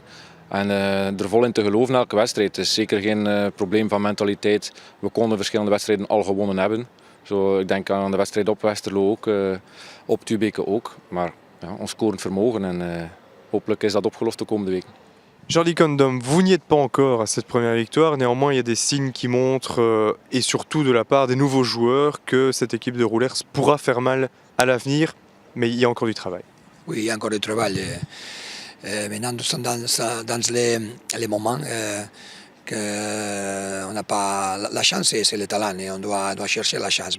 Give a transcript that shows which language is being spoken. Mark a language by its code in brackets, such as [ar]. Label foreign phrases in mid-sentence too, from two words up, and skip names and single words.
[nl] En er vol in te geloven elke wedstrijd. Het is zeker geen probleem van mentaliteit. We konden verschillende wedstrijden al gewonnen hebben. Zo, ik denk aan de wedstrijd op Westerlo ook, op Tubeke ook. Maar ons scorend vermogen en hopelijk is dat opgelost de komende weken. [fr] Charlie Condom, vous n'y êtes pas encore à cette première victoire. Néanmoins, il y a des signes qui montrent, et surtout de la part des nouveaux joueurs, que cette équipe de Roulers pourra faire mal à l'avenir. Mais il y a encore du travail. Oui, il y a encore du travail. Maintenant, nous sommes dans les moments qu'on n'a pas la chance, c'est le talent et on doit chercher la chance.